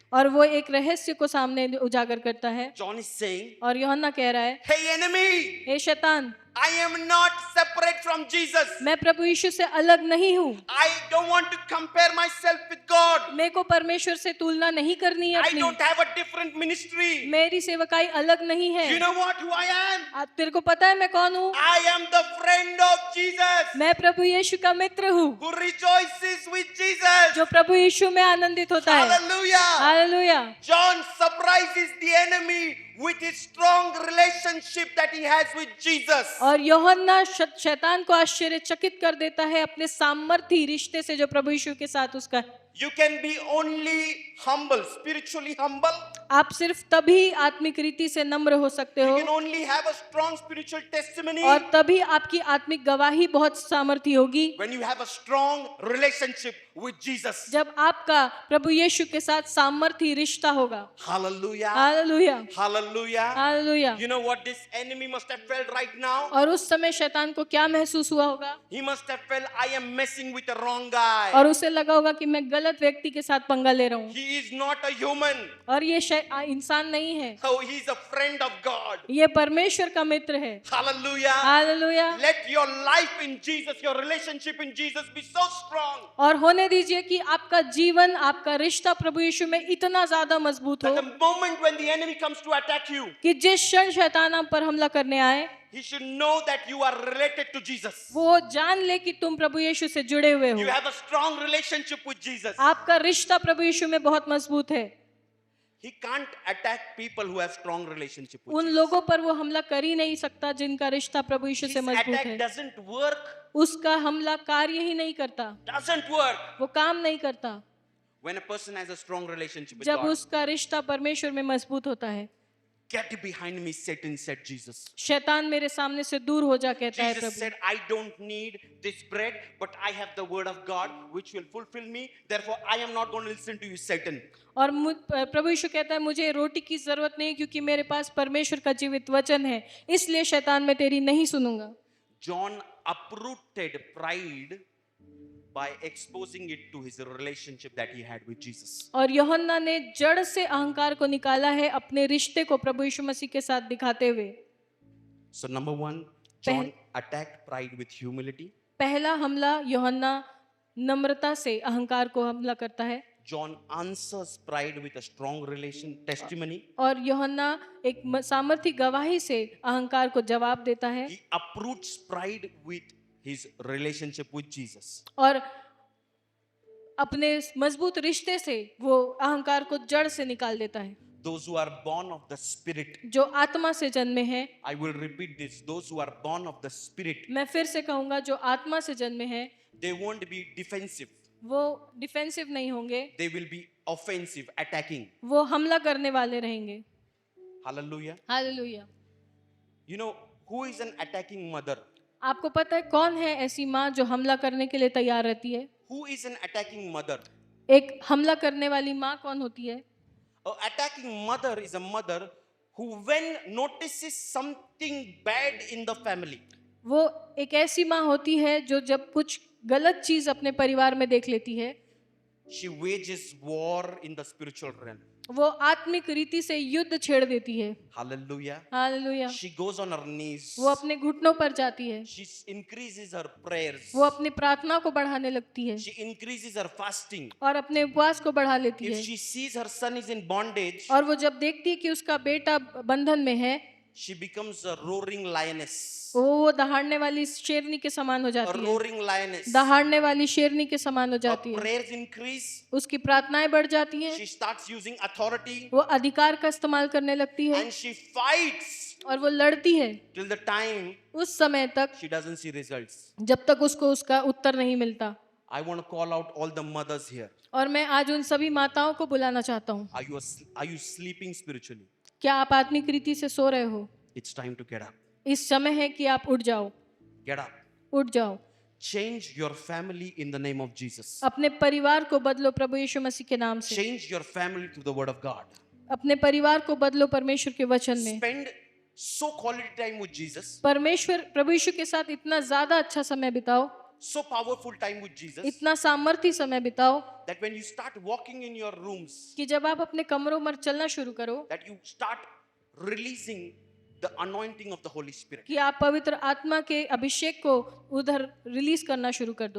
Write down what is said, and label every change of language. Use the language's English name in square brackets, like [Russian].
[Hindi] और वो एक रहस्य को सामने उजागर करता है [English] John is saying, [Hindi] और यूहन्ना कह रहा है, [English] hey enemy, [Hindi] हे शैतान, [English] I am not separate from Jesus. [Hindi] मैं प्रभु यीशु से अलग नहीं हूँ, [English] I don't want to compare myself with God. [Hindi] मेरे को परमेश्वर से तुलना नहीं करनी है [English] I [Hindi] अपनी, [English] don't have a different ministry. [Hindi] मेरी सेवकाई अलग नहीं [English] You [Hindi] है। [English] know what? Who I am? [Hindi] तेरे को पता है मैं कौन हूँ? [English] I am the friend of Jesus [Hindi] मैं प्रभु यीशु का मित्र हूँ [English] who rejoices with Jesus. [Hindi] जो प्रभु यीशु में आनंदित होता है। [English] Hallelujah. [Hindi] Hallelujah. [English] John surprises the enemy with his strong relationship that he has with Jesus. [Hindi] और यूहन्ना शैतान को आश्चर्यचकित कर देता है अपने सामर्थी रिश्ते से जो प्रभु यीशु के साथ उसका है। [English] You can be only humble, spiritually humble. [Hindi] आप सिर्फ तभी आत्मिक रीति से नम्र हो सकते [English] You [Hindi] हो [English] can only have a strong spiritual testimony [Hindi] और तभी आपकी आत्मिक गवाही बहुत सामर्थी होगी [English] when you have a strong relationship with Jesus. [Hindi] जब आपका प्रभु यीशु के साथ सामर्थी रिश्ता होगा। [English] Hallelujah. [Hindi] Hallelujah, [English] Hallelujah. [Hindi] Hallelujah. [English] You know what this enemy must have felt right now? [Hindi] और उस समय शैतान को क्या महसूस हुआ होगा? [English] He must have felt I am messing with the wrong guy. [Hindi] और उसे लगा होगा कि मैं गलत व्यक्ति के साथ पंगा ले रहा हूँ [English] He is not a human. [Hindi] और ये इंसान नहीं है, [English] Oh, he is a friend of God. [Hindi] ये परमेश्वर का मित्र है। [English] Hallelujah. [Hindi] Hallelujah. [English] Let your life in Jesus, your relationship in Jesus be so strong [Hindi] और होने दीजिए कि आपका जीवन, आपका रिश्ता प्रभु यीशु में इतना ज्यादा मजबूत हो [English] that the moment when the enemy comes to attack you, [Hindi] कि जिस क्षण शैतान आप पर हमला करने आए [English] he should know that you are related to Jesus. [Hindi] वो जान ले कि तुम प्रभु यीशु से जुड़े हुए [English] You [Hindi] हो, [English] have a strong relationship with Jesus. [Hindi] आपका रिश्ता प्रभु यीशु में बहुत मजबूत है। [English] He can't attack people who have strong relationship with [Hindi] उन [English] Jesus. [Hindi] लोगों पर वो हमला कर ही नहीं सकता जिनका रिश्ता प्रभु यीशु [English] His [Hindi] से मजबूत [English] attack [Hindi] है। [English] doesn't work. [Hindi] उसका हमला कार्य ही नहीं करता, [English] Doesn't work. [Hindi] वो काम नहीं करता [English] When a person has a strong relationship with [Hindi] जब [English] God. [Hindi] उसका रिश्ता परमेश्वर में मजबूत होता है। [English] Get behind me, Satan, said Jesus. [Hindi] शैतान मेरे सामने से दूर हो जा, कहता है [English] Jesus [Hindi] Prabhu. [English] said, I don't need this bread, but I have the word of God which will fulfill me. Therefore, I am not going to listen to you, Satan. [Hindi] और प्रभु यीशु कहता है मुझे रोटी की जरूरत नहीं क्योंकि मेरे पास परमेश्वर का जीवित वचन है, इसलिए शैतान मैं तेरी नहीं सुनूंगा। [English] John uprooted pride by exposing it to his relationship that he had with Jesus. [Hindi] और यूहन्ना ने जड़ से अहंकार को निकाला है अपने रिश्ते को प्रभु यीशु मसीह के साथ दिखाते हुए। [English] So number one, John attacked pride with humility. [Hindi] पहला हमला यूहन्ना नम्रता से अहंकार को हमला करता है [English] John answers pride with a strong testimony. [Hindi] और यूहन्ना एक सामर्थी गवाही से अहंकार को जवाब देता है [English] He uproots pride with his relationship with Jesus. [Hindi] और अपने मजबूत रिश्ते से वो अहंकार को जड़ से निकाल देता है। [English] Those who are born of the Spirit, [Hindi] जो आत्मा से जन्मे हैं, [English] I will repeat this, those who are born of the Spirit, [Hindi] मैं फिर से कहूंगा जो आत्मा से जन्मे हैं [English] they won't be defensive. [Hindi] वो डिफेंसिव नहीं होंगे, [English] They will be offensive, attacking. [Hindi] वो हमला करने वाले रहेंगे। [English] Hallelujah. [Hindi] Hallelujah. [English] You know, who is an attacking mother? [Hindi] आपको पता है कौन है ऐसी माँ जो हमला करने के लिए तैयार रहती है? [English] Who is an attacking mother? [Hindi] एक हमला करने वाली माँ कौन होती है? [English] An attacking mother is a mother who, when notices something bad in the family, [Hindi] वो एक ऐसी माँ होती है जो जब कुछ गलत चीज अपने परिवार में देख लेती है, [English] she wages war in the spiritual realm. [Hindi] वो आत्मिक रीति से युद्ध छेड़ देती है। [English] Hallelujah. [Hindi] Hallelujah. [English] She goes on her knees. [Hindi] वो अपने घुटनों पर जाती है, [English] She increases her prayers. [Hindi] वो अपनी प्रार्थना को बढ़ाने लगती है [English] She increases her fasting. [Hindi] और अपने उपवास को बढ़ा लेती [English] If [Hindi] है। [English] she sees her son is in bondage, [Hindi] और वो जब देखती है कि उसका बेटा बंधन में है, [English] she becomes a roaring lioness. [Hindi] वो दहाड़ने वाली शेरनी के समान हो [English] A [Hindi] जाती है, [English] roaring lioness. [Hindi] दहाड़ने वाली शेरनी के समान हो [English] Her [Hindi] जाती है। [English] prayers increase. [Hindi] उसकी प्रार्थनाएं बढ़ जाती हैं, [English] She starts using authority [Hindi] वो अधिकार का इस्तेमाल करने लगती है [English] and she fights [Hindi] और वो लड़ती है [English] till the time [Hindi] उस समय तक [English] she doesn't see results. [Hindi] जब तक उसको उसका उत्तर नहीं मिलता। [English] I want to call out all the mothers here. [Hindi] और मैं आज उन सभी माताओं को बुलाना चाहता हूँ, [English] Are you sleeping spiritually? [Hindi] क्या आप आत्मिक रीति से सो रहे हो? [English] It's time to get up. [Hindi] इस समय है कि आप उठ जाओ, [English] Get up. [Hindi] उठ जाओ। [English] Change your family in the name of Jesus. [Hindi] अपने परिवार को बदलो प्रभु यीशु मसीह के नाम से। [English] Change your family through the word of God. [Hindi] अपने परिवार को बदलो परमेश्वर के वचन में। [English] Spend so quality time with Jesus [Hindi] परमेश्वर प्रभु यीशु के साथ इतना ज्यादा अच्छा समय बिताओ [English] so powerful time with Jesus [Hindi] इतना सामर्थी समय बिताओ [English] that when you start walking in your rooms, [Hindi] कि जब आप अपने कमरों में चलना शुरू करो [English] that you start releasing the anointing of the Holy Spirit. [Hindi] कि आप पवित्र आत्मा के अभिषेक को उधर रिलीज करना शुरू कर दो।